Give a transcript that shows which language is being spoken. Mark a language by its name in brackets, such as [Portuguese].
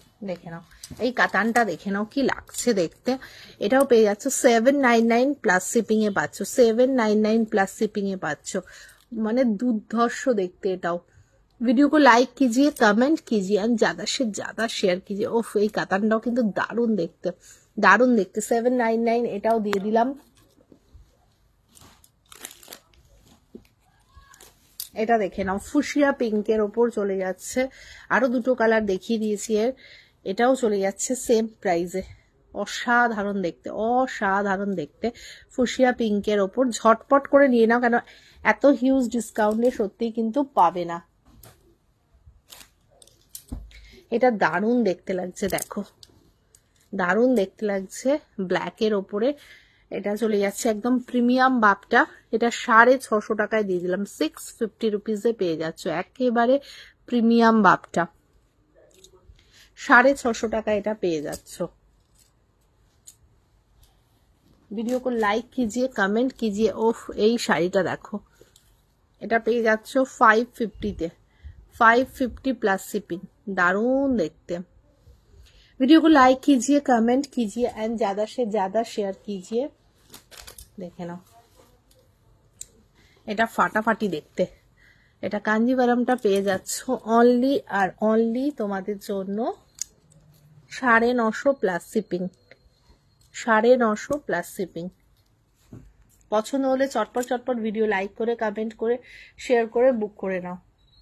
[Bangla] দেখে নাও, এই কাতানটা দেখে নাও কি লাগছে দেখতে। এটাও পেয়ে যাচ্ছ 799 প্লাস শিপিং এ পাচ্ছ, 799 प्लस शिपिंग ए पाচ্ছ, মানে দুর্ধর্ষ দেখতে। [Hindi] এটাও वीडियो को लाइक कीजिए, कमेंट कीजिए एंड ज्यादा से ज्यादा शेयर कीजिए। [Bangla] ওফ, এই কাতানটাও কিন্তু দারুণ দেখতে, দারুণ দেখতে। 799 এটাও দিয়ে দিলাম। এটা দেখে নাও, ফুশিয়া পিঙ্কের ওপর চলে যাচ্ছে, আরো দুটো কালার দেখিয়ে দিয়েছি এর, এটাও চলে যাচ্ছে সেম প্রাইসে। অসাধারণ দেখতে, অসাধারণ দেখতে, ফুশিয়া পিঙ্কের ওপর। ঝটপট করে নিয়ে নাও, কেন এত হিউজ ডিসকাউন্টে সত্যি কিন্তু পাবে না। এটা দারুণ দেখতে লাগছে, দেখো দারুণ দেখতে লাগছে ব্ল্যাকের ওপরে। এটা চলে যাচ্ছে একদম প্রিমিয়াম বাপটা, এটা 650 টাকায় দিয়ে দিলাম, 650 রুপিসে পেয়ে যাচ্ছ একেবারে প্রিমিয়াম বাপটা, 650 টাকা এটা পেয়ে যাচ্ছ। [Hindi] वीडियो को लाइक कीजिए, कमेंट कीजिए। [Bangla] ओफ, এই শাড়িটা দেখো, এটা পেয়ে যাচ্ছ 550 তে, 550 প্লাস শিপিং, দারুণ দেখতে। [Hindi] वीडियो को लाइक कीजिए, कमेंट कीजिए एंड ज्यादा से ज्यादा शेयर कीजिए। [Bangla] দেখে নাও, এটা ফাটাফাটি দেখতে। এটা কাঞ্জিভারমটা পেয়ে যাচ্ছ অনলি আর অনলি তোমাদের জন্য 950 প্লাস শিপিং, 950 প্লাস শিপিং। পছন্দ হলে চটপট চটপট ভিডিও লাইক করে, কমেন্ট করে, শেয়ার করে বুক করে নাও।